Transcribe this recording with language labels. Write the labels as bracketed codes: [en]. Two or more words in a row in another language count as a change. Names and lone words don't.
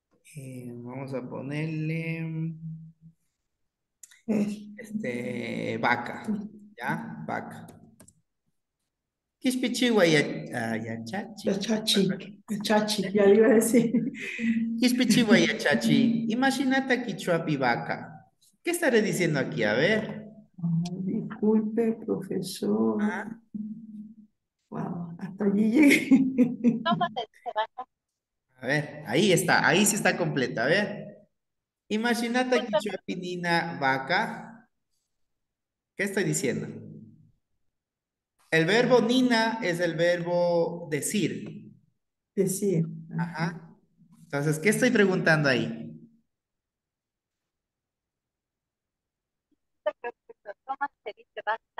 [es] Vamos a ponerle vaca. ¿Ya? Vaca. [qu] Quispichiwa yachachi. Chachik, [es] ya le iba a decir. [qu] Quispichiwa yachachi. Imaginata quichuapi vaca. [es] ¿Qué estaré diciendo aquí? A ver. Disculpe, profesor. Ah, Wow, hasta allí llegué. ¿Cómo se dice vaca? a ver, ahí está. Ahí sí está completa. A ver. [qu] Imaginata [es] Disculpe, [qu] quichuapi nina vaca. [es] ¿Qué estoy diciendo? El verbo nina es el verbo decir. Decir. Ajá. Entonces, ¿qué estoy preguntando ahí? profesor, ¿cómo se dice vaca?